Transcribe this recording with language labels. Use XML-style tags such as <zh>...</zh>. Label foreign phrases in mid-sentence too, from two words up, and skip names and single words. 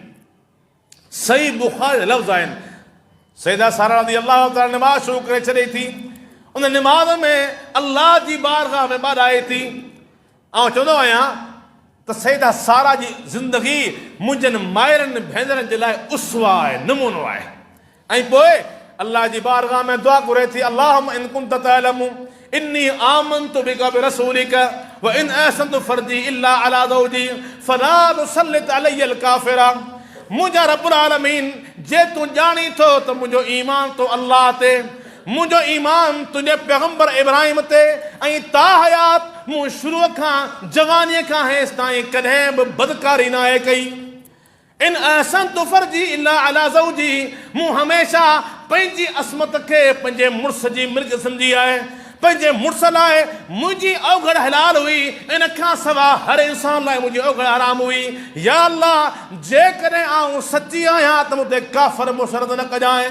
<sd>सही बुखारी लफ़्ज़ आहिनि, सैयदा सारा</sd> <ar>رضي الله تعالى</ar> <sd>नमाज़ शुरू करे छॾे थी, उन नमाज़ में अल्लाह जी बारगाह में ॿाॾाए थी। ऐं चवंदो आहियां त सैयदा सारा जी ज़िंदगी मुंहिंजनि माइरनि भेनरनि जे लाइ उसवा आहे, नमूनो आहे। ऐं पोइ अल्लाह जी बारगाह में दुआ घुरे थी,</sd> <ar>اللهم إن كنت تعلم أني آمنت بك برسولك و إن أحصنت فرجي إلا على زوجي فلا تسلط علي الكافر.</ar> <sd>मुंहिंजा</sd> <ar>رب العالمين,</ar> <sd>जे तूं ॼाणी थो त मुंहिंजो ईमान तो अल्लाह ते, मुंहिंजो ईमान तुंहिंजे पैगंबर इब्राहिम ते, ऐं ता हयात मूं शुरूअ खां जवानीअ खां हेसि ताईं कॾहिं बि बदकारी न आहे कई।</sd> <ar>إن أحصنت فرجي إلا على زوجي,</ar> <sd>मूं हमेशा पंहिंजी असमत खे पंहिंजे मुड़ुस जी मिल्क सम्झी आहे, पंहिंजे मुड़ुस लाइ मुंहिंजी अवघड़ हलाल हुई, इन खां सवाइ हर इंसान लाइ मुंहिंजी अवघड़ हराम हुई। या अल्लाह, जेकॾहिं आऊं सची आहियां त मूं ते काफ़िर मुशरद न कजांइ।</sd>